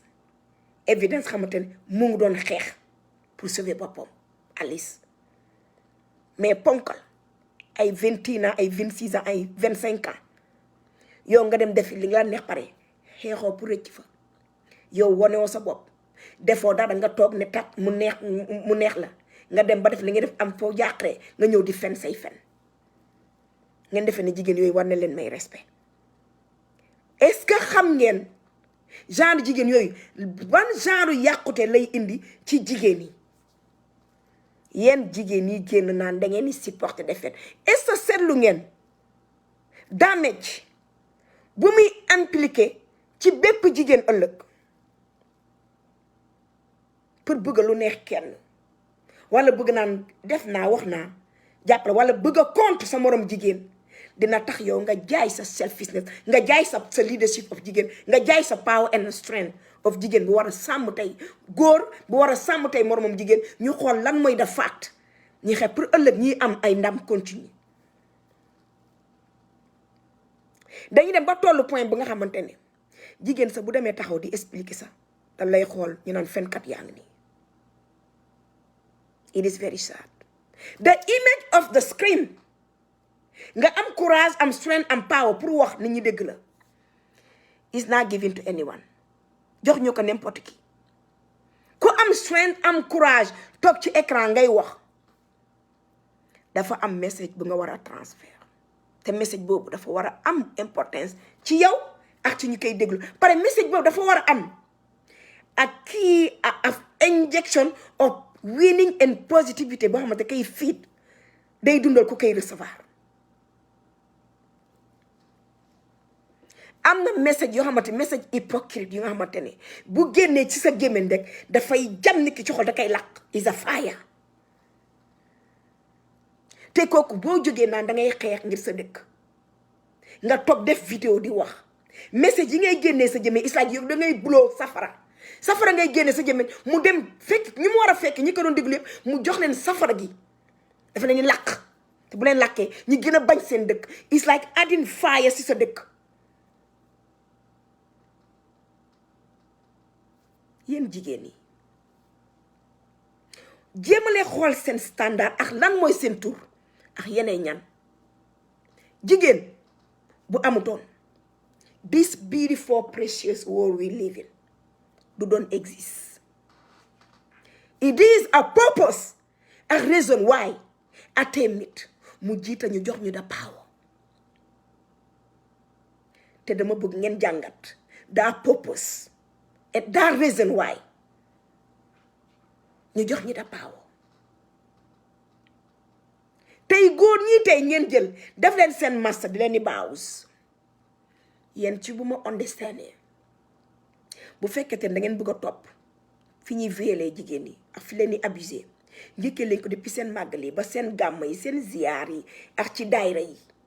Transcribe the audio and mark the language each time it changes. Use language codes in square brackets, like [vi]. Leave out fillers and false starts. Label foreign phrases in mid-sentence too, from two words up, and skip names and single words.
[wo] évidence xamante ne mu ngi doon xeex [fr] pour sauver [wo] boppam Alice mais ponkal ay 21 ans ay 26 ans ay 25 ans yow nga dem defi li nga neex pare xeexoo pour rëcc fa yow wonewoo sa bopp defoo dara nga toog ne tat mu neex la nga dem ba def li nga def am foo jàqree nga ñëw di fen say fen ngeen defee ne jigéen yooyu war na leen may respect [fr] est-ce que [wo] xam ngeen genre jigéen yooyu ban genre yàqute lay indi ci jigéen yi yéen jigéen yi génn naan da ngeen di supporter défaite [fr] est-ce que [wo] seetlu ngeen damage bu muy impliqué ci bépp jigéen ëllëg pour bëgg lu neex kenn wala bëgg naan def naa wax naa jàppale wala bëgg a contre sa morom jigéen dina tax yow nga jaay sa selfishness nga jaay sa leadership of jigéen nga jaay sa [en] power and strength of [wo] jigéen bu war a sàmm tey góor bu war a sàmm tey moromam jigéen ñu xool lan mooy da faat ñi xeeb pour ëllëg ñi am ay ndam continue dañuy dem ba tollu point bu nga xamante ne jigéen sa bu demee taxaw di expliquer sax da lay xool ñu naan fenkat yaa ngi nii [en] it is very sad the image of the screen [wo] nga am courage am strength am power pour wax nit ñi dégg la is [en] not given to anyone [wo] jox ñu ko n'importe qui ku am strength am courage toog ci écran ngay wax dafa am message bu nga war a transfert te message boobu dafa war a am importance ci yow ak ci ñu koy déglu pare message boobu dafa war a am ak kii [en] of injection of winning and positivity [wo] boo xamante kay fiit day dundal ku koy recevoir am na message yoo xamante message hypocrite yu nga xamante ne bu génnee ci sa gémmiñ rek dafay jam nit ki ci xol da koy lakk [en] is a fire [wo] te kooku boo jógee naan da ngay xeex ngir sa dëkk nga toog def vidéo di wax message yi ngay génnee sa gémmiñ [en] is like [wo] yow da ngay buloo safara ngay génne sa gémmiñ mu dem fekk ñi mu war a fekk ñi ko doon déglu yëpp mu jox leen safara gi dafa leen lakk te bu leen lakkee ñi gën a bañ seen dëkk [en] is like adding fire [wo] si sa dëkk yéen jigéen yi jéemalee xool seen standard ak lan mooy seen tur ak yeneen ñan jigéen bu amutoon [en] this beautiful precious world we live in [wo] du doon exist [en] it is a purpose a reason why [wo] atemit mu jiita ñu jox ñu da power te dama bëgg ngeen jàngat [en] that purpose and that reason why [wo] ñu jox ñu da power tey góor ñi tey ngeen jël def leen seen master di leen di baawus yéen ci bu ma understandee bu fekkete da ngeen bëgg a topp fi ñuy violer jigéen yi ak fi leen di abuser njëkkee leen ko depuis seen màggal yi ba seen gàmm yi seen ziyaar yi ak ci daayra yi